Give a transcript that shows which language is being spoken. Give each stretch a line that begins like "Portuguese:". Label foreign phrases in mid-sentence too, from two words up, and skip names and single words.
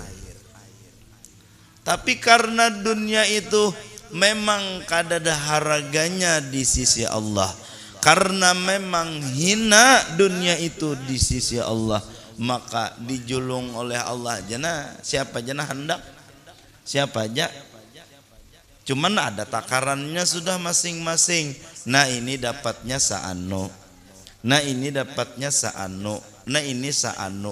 Banjar: Tapi karena dunia itu memang kada ada harganya di sisi Allah, karena memang hina dunia itu di sisi Allah, maka dijulung oleh Allah jana siapa jana hendak, siapa aja. Cuman ada takarannya sudah masing-masing. Nah ini dapatnya saano, nah ini dapatnya saano, nah ini saano.